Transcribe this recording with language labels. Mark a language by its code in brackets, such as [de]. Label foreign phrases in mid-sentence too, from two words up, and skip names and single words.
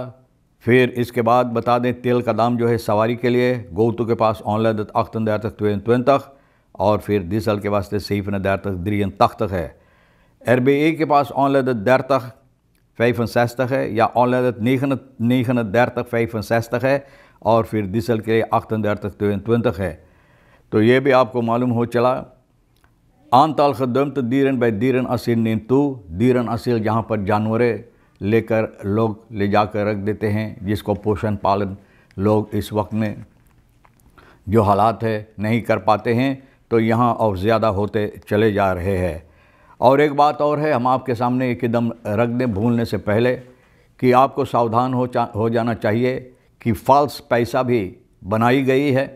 [hi] फिर इसके बाद बता दें, तेल का दाम जो है सवारी के लिए गोतु के पास ऑनलाइन 38,22 और फिर डीजल के वास्ते 37,33 है। RBA के पास ऑनलाइन 30,65 है या ऑनलाइन 39,65 है और फिर डीजल के लिए 38,22 है। तो ये भी आपको मालूम हो चला। [nl] aantal gedumte dieren bij dierenasiel neemt toe। [hi] दीरन जहाँ पर जानवरें लेकर लोग ले जाकर रख देते हैं, जिसको पोषण पालन लोग इस वक्त में जो हालात है नहीं कर पाते हैं, तो यहाँ और ज़्यादा होते चले जा रहे हैं। और एक बात और है, हम आपके सामने एक कदम रख दें भूलने से पहले कि आपको सावधान हो जाना चाहिए कि फ़ाल्स पैसा भी बनाई गई है।